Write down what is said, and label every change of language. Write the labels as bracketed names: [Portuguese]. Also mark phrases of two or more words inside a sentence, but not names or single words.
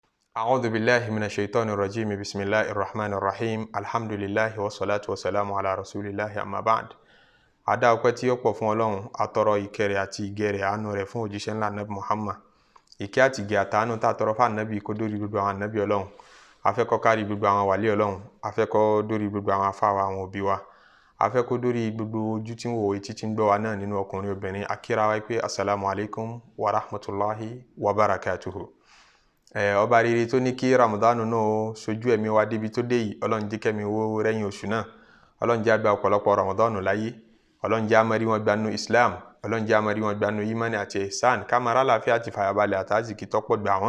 [Arabic] أعوذ بالله من الشيطان الرجيم بسم الله الرحمن الرحيم الحمد لله والصلاة والسلام على رسول الله أما بعد. [Yoruba] Adá ọpẹ́ tí ó pọ̀ fún Ọlọ́run, atọrọ ìkẹ́ rẹ̀ àti ìgẹ́ rẹ̀ àánú rẹ̀ fún òjíṣẹ́ ńlá Ànábì Muhammad. Ìkẹ́ àti ìgẹ́ àtàánú tá tọrọ fún Ànábì kó dórí gbogbo àwọn Ànábì Ọlọ́run. Afẹ́kọ́ kárí gbogbo àwọn wàlí Ọlọ́run, afẹ́kọ́ dórí gbogbo àwọn afá wa, àwọn òbí wa. Afẹ́kọ́ dórí gbogbo ojú tí ń wò etí tí ń gbọ́ wa náà nínú ọkùnrin obìnrin. Akíra wa pé [Arabic] السلام عليكم ورحمة الله وبركاته. [Yoruba] Ọba rere tó ní kí Ramadanu náà sojú ẹ̀mí wa débi tó dé yìí, Ọlọ́run jẹ́ kẹ́mi wo rẹ́yìn oṣù náà. Ọlọ́run jẹ́ àgbà ọ̀pọ̀lọpọ̀ Ramadanu láyé. Ọlọ́run jẹ́ amari wọn gbanú Islam. Ọlọ́run jẹ́ amari wọn gbanú imani àti ihsan. Kamara láfíà àti fàyàbalẹ̀ àtàzìkì tọ́pọ̀ gbà wọ́n.